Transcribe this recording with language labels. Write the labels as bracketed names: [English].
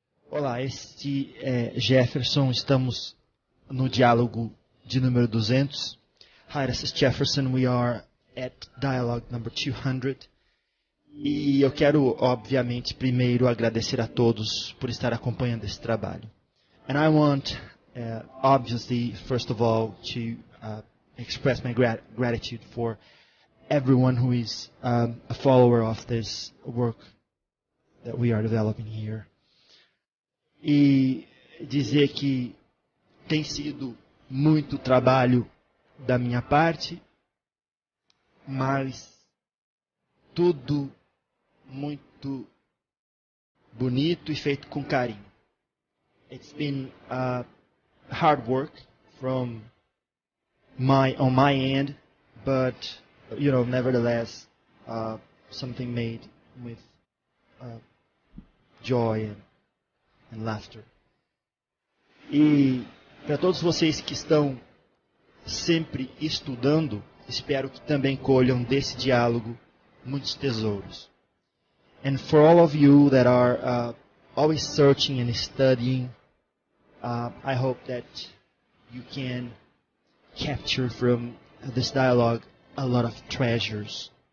[Portuguese] Olá, este é Jefferson, estamos no diálogo de número 200. [English] Hi, this is Jefferson, we are at dialogue number 200. [Portuguese] E eu quero, obviamente, primeiro agradecer a todos por estar acompanhando esse trabalho. [English] And I want, obviously, first of all, to express my gratitude for everyone who is a follower of this work that we are developing here. [Portuguese] E dizer que tem sido muito trabalho da minha parte, mas tudo muito bonito e feito com carinho. [English] It's been hard work on my end, but nevertheless something made with joy and laughter. [Portuguese] E para todos vocês que estão sempre estudando, espero que também colham desse diálogo muitos tesouros. [English] And for all of you that are always searching and studying, I hope that you can capture from this dialogue a lot of treasures.